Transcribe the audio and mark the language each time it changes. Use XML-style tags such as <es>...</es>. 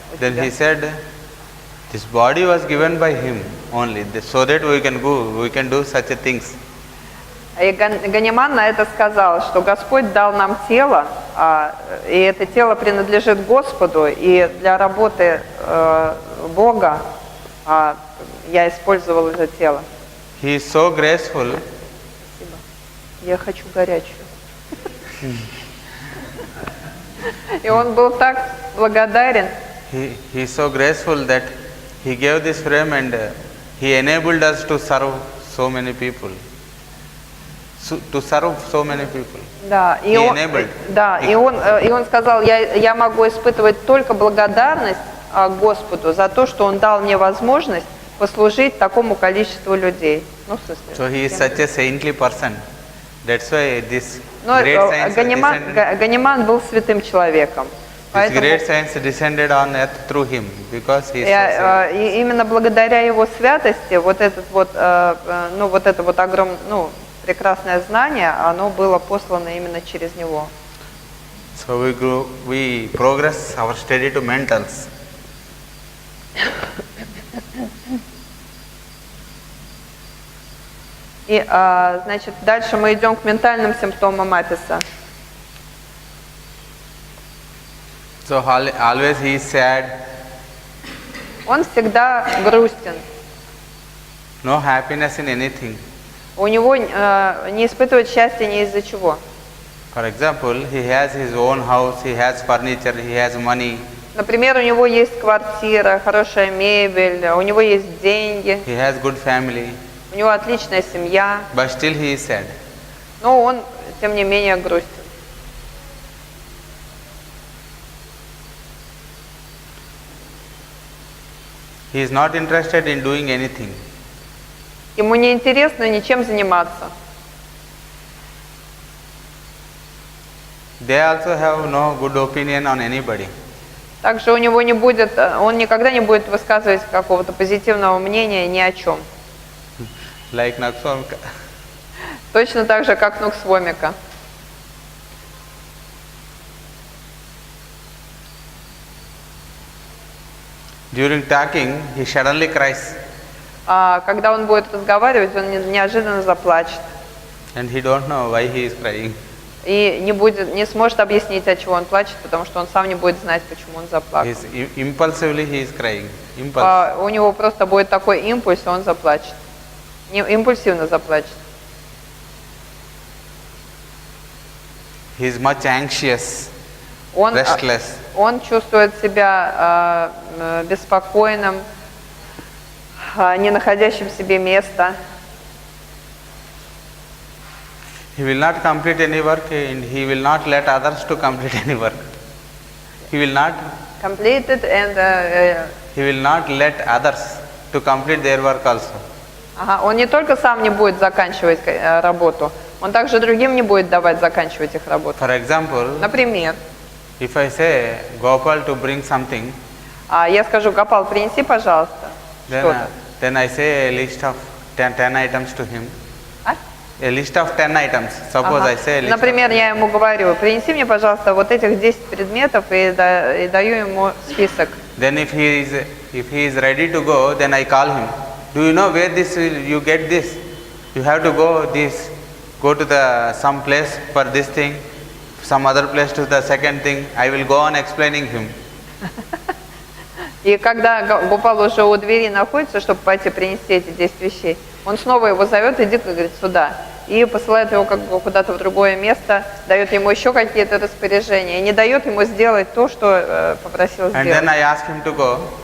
<en>Then he said, "This body was given by Him only, so that we can do such things."</en> <ru>И Ганиман на это сказал, что Господь дал нам тело, и это тело принадлежит Господу, и для работы Бога я использовал это тело.</ru> <en>He is so graceful.</en> <ru>Спасибо. Я хочу горячую. И он был так благодарен.</ru> <en>he is so graceful that he gave this frame and he enabled us to serve so many people. To serve so many people.</en> <ru>Да, и</ru> <en>He</en> <ru>он,</ru> <en>enabled.</en> <ru>да, и он сказал, я могу испытывать только благодарность Господу за то, что Он дал мне возможность послужить такому количеству людей. Ну, в смысле.</ru> <en>So he is such a saintly person. That's why this</en> <ru>Но</ru> <en>great science</en> <ru>Ганиман был святым человеком.</ru> <en>this great science descended on earth through him because he is so saint.</en> <ru>И именно благодаря его святости вот этот вот, ну вот это вот огромное, ну прекрасное знание, оно было послано именно через него.</ru> <en>So we progress our study to mentals.</en> <ru>И, значит, дальше мы идем к ментальным симптомам аписа.</ru> <en>So always he is sad,</en> <ru>Он всегда грустен.</ru> <en>no happiness in anything.</en> <ru>У него не испытывает счастья ни из-за чего.</ru> <en>For example, he has his own house, he has furniture, he has money,</en> <ru>Например, у него есть квартира, хорошая мебель, у него есть деньги,</ru> <en>he has good family,</en> <ru>у него отличная семья,</ru> <en>but still he is sad.</en> <ru>но он, тем не менее, грустен.</ru> <en>He is not interested in doing anything.</en> <ru>Ему не интересно ничем заниматься.</ru> <en>They also have no good opinion on anybody.</en> <ru>Также у него не будет, он никогда не будет высказывать какого-то позитивного мнения ни о чем.</ru> <en>Like Nakswamika.</en> <ru>Точно так же, как Нуксвомика.</ru> <en>During talking, he suddenly cries</en> <ru>А когда он будет разговаривать, он неожиданно заплачет.</ru> <en>and he don't know why he is crying.</en> <ru>И не сможет объяснить, от чего он плачет, потому что он сам не будет знать, почему он заплакал.</ru> <en>Impulsively he is crying. Impulse.</en> <ru>У него просто будет такой импульс, и он заплачет. Импульсивно заплачет.</ru> <en>He is much anxious,</en> <ru>Он</ru> <en>restless.</en> <ru>Он чувствует себя беспокойным, не находящим в себе места.</ru> <en>He will not complete any work and he will not let others to complete any work. He will not Completed and he will not let others to complete their work also.</en> <ru>ага, он не только сам не будет заканчивать работу, он также другим не будет давать заканчивать их работу.</ru> <en>For example,</en> <ru>Например,</ru> <en>if I say Gopal to bring something,</en> <ru>я скажу: Гопал, принеси, пожалуйста, что-то.</ru> <en>then I say a list of 10 items to him. A list of 10 items. Suppose I say a list.</en> <ru>Например, я ему говорю: принеси мне, пожалуйста, вот этих 10 предметов, и даю ему список.</ru> <en>Then if he is ready to go, then I call him. Do you know where you get this? You have to go to the some place for this thing, some other place to the second thing. I will go on explaining him.</en> <ru>И когда Гопал уже у двери находится, чтобы пойти принести эти 10 вещей, он снова его зовет: иди, говорит, сюда. И посылает его как бы куда-то в другое место, дает ему еще какие-то распоряжения, и не дает ему сделать то, что попросил сделать.</ru> <en>And then I ask him to go.</en>